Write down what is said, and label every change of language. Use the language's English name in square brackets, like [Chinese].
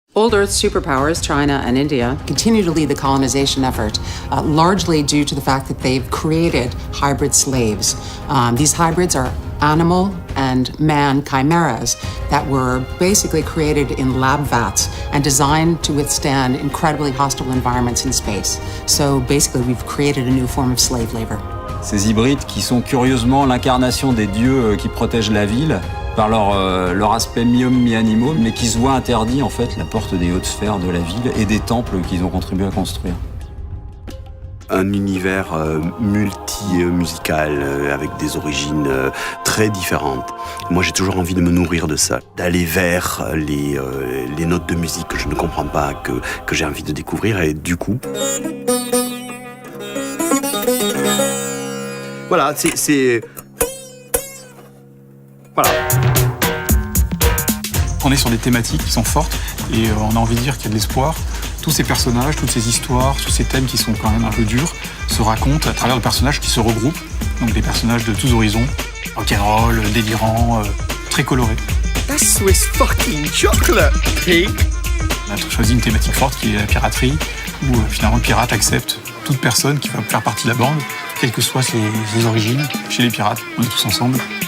[English] Old Earth superpowers, China and India, continue to lead the colonization effort, largely due to the fact that they've created hybrid slaves. These hybrids are animal and man chimeras that were basically created in lab vats and designed to withstand incredibly hostile environments in space. So basically, we've created a new form of slave labor. [French] Ces hybrides qui sont curieusement l'incarnation des dieux qui protègent la ville par leur aspect mi-homme, mi-animaux, mais qui se voient interdits en fait la porte des hautes sphères de la ville et des temples qu'ils ont contribué à construire. Un univers multi-musical avec des origines très différentes. Moi, j'ai toujours envie de me nourrir de ça, d'aller vers les notes de musique que je ne comprends pas, que j'ai envie de découvrir, et du coup... Voilà, c'est... Voilà. On est sur des thématiques qui sont fortes et on a envie de dire qu'il y a de l'espoir. Tous ces personnages, toutes ces histoires, tous ces thèmes qui sont quand même un peu durs se racontent à travers des personnages qui se regroupent. Donc des personnages de tous horizons, rock'n'roll, délirants, très colorés. [English] That's Swiss fucking chocolate, pig. [French] On a choisi une thématique forte qui est la piraterie, où finalement le pirate accepte toute personne qui va faire partie de la bande, quelles que soient ses origines. Chez les pirates, on est tous ensemble.